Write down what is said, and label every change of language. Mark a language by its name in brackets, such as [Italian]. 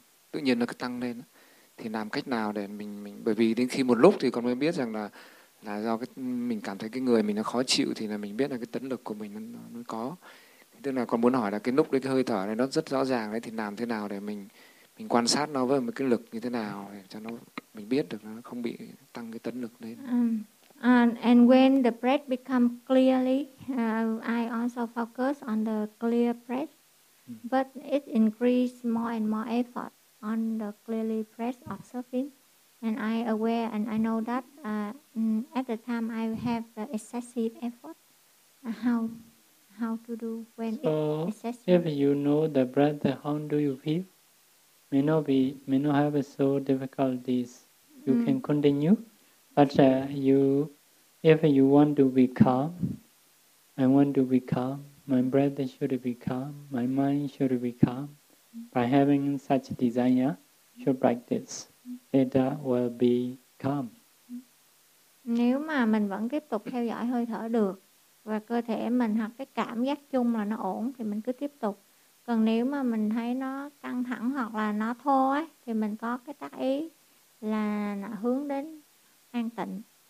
[Vietnamese] tự nhiên nó cứ tăng lên, thì làm cách nào để mình bởi vì đến khi một lúc thì con mới biết rằng là do cái mình cảm thấy cái người mình nó khó chịu thì là mình biết là cái tấn lực của mình nó có, thì tức là con muốn hỏi là cái lúc đấy cái hơi thở này nó rất rõ ràng đấy, thì làm thế nào để mình quan sát nó với một cái lực như thế nào để cho nó mình biết được nó không bị tăng cái tấn lực đấy. [English] And when the breath becomes clearly, I also focus on the clear breath, but it increases more and more effort on the clearly breath observing, and I aware and I know that at the time I have the excessive effort. How to do when so it's excessive? If you know the breath, how do you feel? May not have so difficulties. You can continue, but if you want to be calm, I want to be calm. My breath should be calm. My mind should be calm. By having such desire, should practice. It will be calm. [Vietnamese] Nếu mà mình vẫn tiếp tục theo dõi hơi thở được và cơ thể mình hoặc cái cảm giác chung là nó ổn thì mình cứ tiếp tục. Còn nếu mà mình thấy nó căng thẳng hoặc là nó thô ấy, thì mình có cái tác ý là nó hướng đến an tịnh.